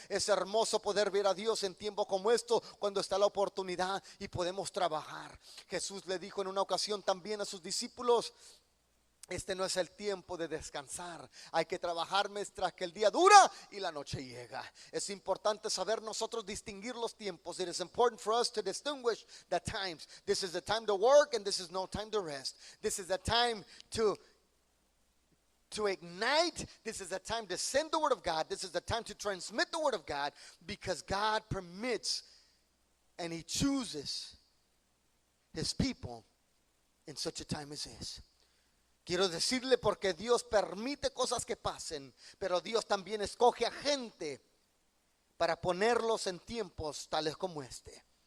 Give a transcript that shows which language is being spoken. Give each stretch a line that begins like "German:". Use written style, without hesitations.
Spanish: Es hermoso poder ver a Dios en tiempos como esto, cuando está la oportunidad y podemos trabajar. Jesús le dijo en una ocasión también a sus discípulos: este no es el tiempo de descansar. Hay que trabajar mientras que el día dura y la noche llega. Es importante saber nosotros distinguir los tiempos.
English: It is important for us to distinguish the times. This is the time to work and this is no time to rest. This is the time to ignite. This is the time to send the word of God. This is the time to transmit the word of God, because God permits and He chooses His people in such a time as this.
Spanish: Quiero decirle, porque Dios permite cosas que pasen, pero Dios también escoge a gente para ponerlos en tiempos tales como este.